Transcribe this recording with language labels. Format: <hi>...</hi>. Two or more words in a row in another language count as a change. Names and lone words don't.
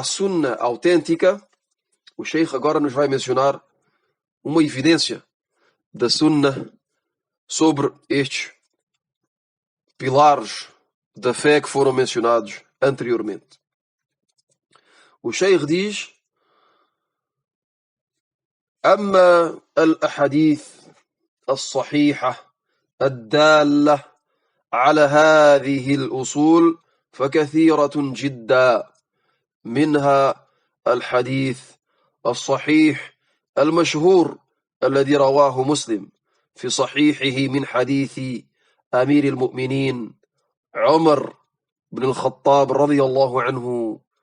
<pt>Sunna autêntica, o Sheikh agora nos vai mencionar uma evidência da Sunna sobre estes pilares da fé que foram mencionados anteriormente. O Sheikh diz:</pt> <ar>أما الأحاديث الصحيحة الدالة على هذه الأصول فكثيرة جدا، منها الحديث الصحيح المشهور الذي رواه مسلم في صحيحه من حديث أمير المؤمنين عمر بن الخطاب رضي الله عنه</ar>